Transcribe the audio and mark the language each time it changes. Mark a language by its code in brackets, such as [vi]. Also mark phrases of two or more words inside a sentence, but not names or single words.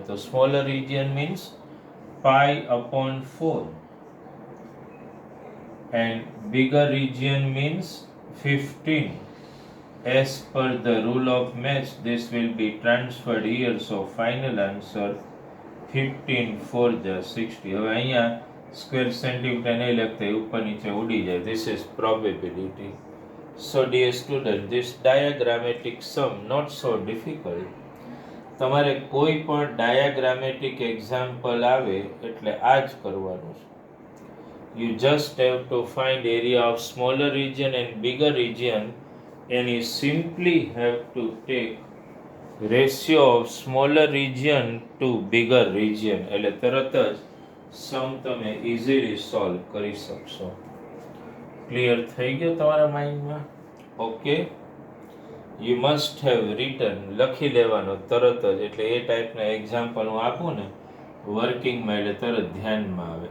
[en] So smaller region means pi upon 4 and bigger region means 15. As per the rule of maths, this will be transferred here. So final answer 15 4 the 60. [gu] હવે અહીંયા [en] square centimeter [gu] નહીં લખતા, ઉપર નીચે ઉડી જાય. [en] This is probability. So dear student, this diagrammatic sum not so difficult. [gu] તમારે કોઈ પણ [en] diagrammatic example [gu] આવે એટલે આ જ કરવાનું છે. [en] You just have to find area of smaller region and bigger region, and you simply have to take ratio of smaller region to bigger region, [gu] એટલે તરત જ સમ તમે [en] easily solve [gu] કરી શકશો. ક્લિયર થઈ ગયો તમારા માઇન્ડમાં? ઓકે, [en] you must have written, [gu] લખી લેવાનો તરત જ, એટલે એ ટાઈપના એક્ઝામ્પલ હું આપું ને વર્કિંગમાં એટલે તરત ધ્યાનમાં આવે.